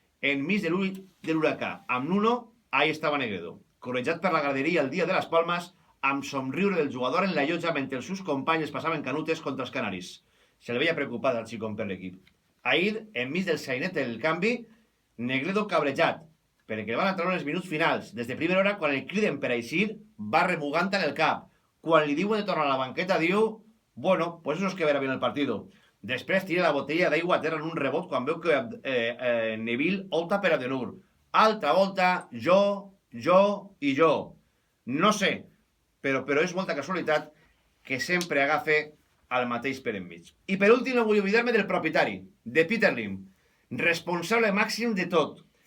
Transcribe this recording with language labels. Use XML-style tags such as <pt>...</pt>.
<ca>Enmig de l'huracà, amb Nuno, ahí estava Negredo, correjat per la graderia el dia de les Palmes, amb somriure del jugador en la llotja mentre els seus companys passaven canutes contra els canaris. Se li veia preocupat al xicón per l'equip. Ahir, enmig del sainet del canvi, Negredo cabrejat, perquè van entrar els minuts finals. Des de primera hora, quan el criden per eixir, va remugant en el cap. Quan li diuen de tornar a la banqueta, diu,</ca> <es>bueno, pues eso es que verá bien el partido.</es> <ca>Després tira la botella d'aigua a terra en un rebot quan veu que Neville opta per Adenur. Altra volta, jo i jo. No sé, però és molta casualitat que sempre agafe al mateix per enmig. I per últim no vull oblidar-me del propietari, de Peter Lim, responsable màxim de tot.</ca>